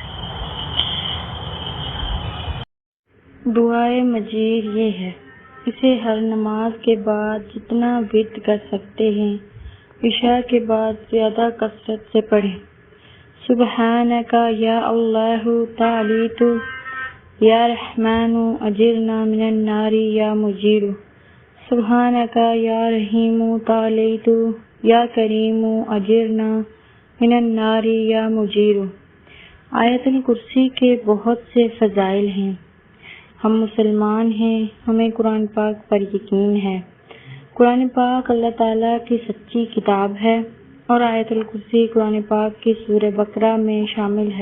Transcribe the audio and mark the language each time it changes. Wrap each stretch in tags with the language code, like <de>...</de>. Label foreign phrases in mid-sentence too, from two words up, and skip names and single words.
<ur>دعائے مجیر یہ ہے، اسے ہر نماز کے بعد جتنا ورد کر سکتے ہیں، عشاء کے بعد زیادہ کثرت سے پڑھیں۔</ur> <ar>سبحانک یا اللہ تعالیت یا رحمن اجرنا من النار یا مجیر۔ سبحانک یا رحیم تعالیت یا کریم اجرنا من النار یا مجیر۔</ar> <ur>آیت الکرسی کے بہت سے فضائل ہیں۔ ہم مسلمان ہیں، ہمیں قرآن پاک پر یقین ہے۔ قرآن پاک اللہ تعالیٰ کی سچی کتاب ہے اور آیت الکرسی قرآن پاک کی سورہ بقرہ میں شامل ہے۔</ur>